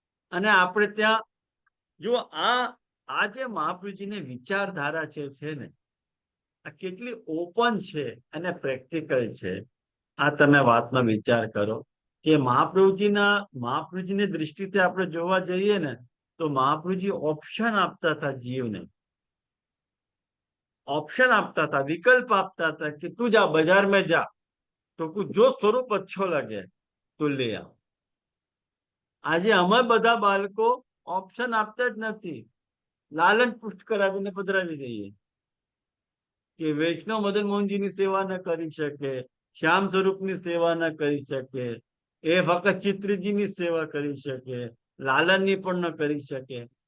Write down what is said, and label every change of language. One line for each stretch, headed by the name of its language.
Gujarati: અને આપણે ત્યાં જો આ જે મહાપ્રભુજીની વિચારધારા છે ને, આ કેટલી ઓપન છે અને પ્રેક્ટિકલ છે. આ તમે વાતનો વિચાર કરો કે મહાપ્રભુજીની દ્રષ્ટિથી આપણે જોવા જઈએ ને તો મહાપ્રભુજી ઓપ્શન આપતા હતા જીવને.
Hindi: ऑप्शन आपता था, विकल्प आपता था कि तू जा बाजार में जा, तो कुछ जो स्वरूप अच्छो लगे तो ले आओ.
Gujarati: આજે અમે બધા બાળકો ઓપ્શન આપતા જ નથી, લાલન પુષ્ટ કરાવીને પધરાવી દઈએ કે વૈષ્ણવ મદન મોહનજીની સેવા ન કરી શકે, શ્યામ સ્વરૂપની સેવા ન કરી શકે, એ ફક્ત ચિત્રજીની સેવા કરી શકે, લાલનની પણ ન કરી શકે.